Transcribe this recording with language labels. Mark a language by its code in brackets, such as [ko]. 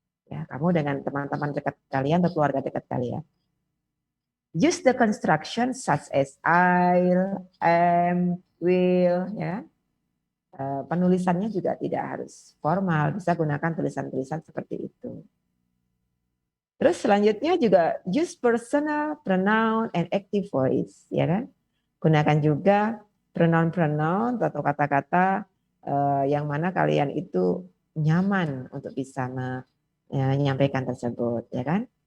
[id] Ya, kamu dengan teman-teman dekat kalian atau keluarga dekat kalian. [en] Use the construction such as I'll, am, will, ya. [id] Penulisannya juga tidak harus formal, bisa gunakan tulisan-tulisan seperti itu. Terus selanjutnya juga [en] use personal pronoun and active voice, [id] ya kan? Gunakan juga pronoun-pronoun atau kata-kata yang mana kalian itu nyaman untuk bisa menyampaikan tersebut, ya kan?